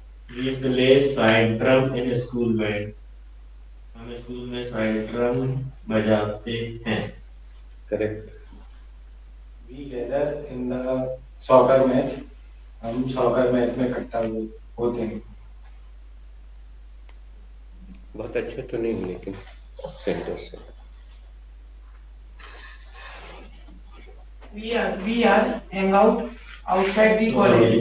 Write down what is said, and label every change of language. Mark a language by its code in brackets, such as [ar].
[en] We play side drum in school band. [hi] हम school में side drum बजाते हैं। [en] Correct. We gather in the soccer match. [hi] हम soccer match में इकट्ठा होते हैं। बहुत अच्छा तो नहीं लेकिन सेंटेंस से। [en] We are hang out outside the college.